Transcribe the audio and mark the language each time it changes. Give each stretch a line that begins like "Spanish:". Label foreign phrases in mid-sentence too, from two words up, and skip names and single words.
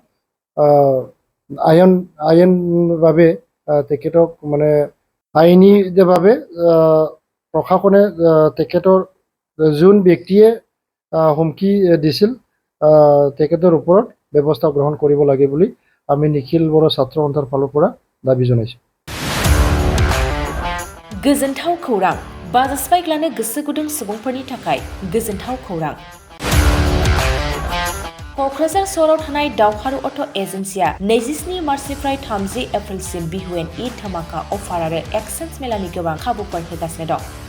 Assamese: আইনভাৱে তেখেতক মানে আইনীভাৱে প্ৰশাসনে তেখেতৰ যোন ব্যক্তিয়ে হুমকি দিছিল তেখেতৰ ওপৰত ব্যৱস্থা গ্ৰহণ কৰিব লাগে বুলি আমি নিখিল বড়ো ছাত্ৰ সন্থাৰ ফালৰ পৰা দাবী জনাইছোঁ।
Bodo: गोजोनथाव खौरां, बाजास्पाइक गोसो गुदुं सुबुंफोरनि थाखाय गोजोनथाव खौरां। क'क्राझार सहराव थानाय दावहारु अट' एजेन्सिया 27 मार्चनिफ्राय 30 एप्रिलसिम बिहुएन ईद धामाका अफार आरो एक्सचेन्ज मेलानि गोबां खाबुफोर होगासिनो दं।